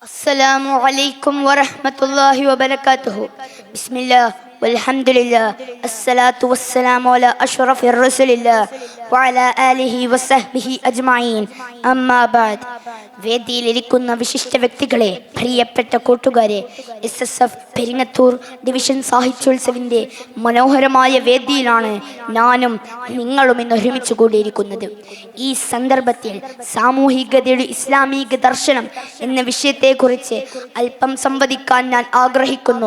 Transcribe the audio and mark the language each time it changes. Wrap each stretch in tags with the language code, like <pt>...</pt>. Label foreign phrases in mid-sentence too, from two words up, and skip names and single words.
<ar>السلام عليكم ورحمة الله وبركاته. بسم الله والحمد لله الصلاة والسلام على أشرف الرسل الله وعلى آله وصحبه أجمعين أما بعد.</ar> <ml>വേദിയിലിരിക്കുന്ന വിശിഷ്ട വ്യക്തികളെ, പ്രിയപ്പെട്ട കൂട്ടുകാരെ, SSF പെരിങ്ങത്തൂർ ഡിവിഷൻ സാഹിത്യോത്സവിൻ്റെ മനോഹരമായ വേദിയിലാണ് ഞാനും നിങ്ങളും ഇന്ന് ഒരുമിച്ച് കൂടിയിരിക്കുന്നത്. ഈ സന്ദർഭത്തിൽ സാമൂഹികതയുടെ ഇസ്ലാമിക ദർശനം എന്ന വിഷയത്തെക്കുറിച്ച് അല്പം സംവദിക്കാൻ ഞാൻ ആഗ്രഹിക്കുന്നു.</ml>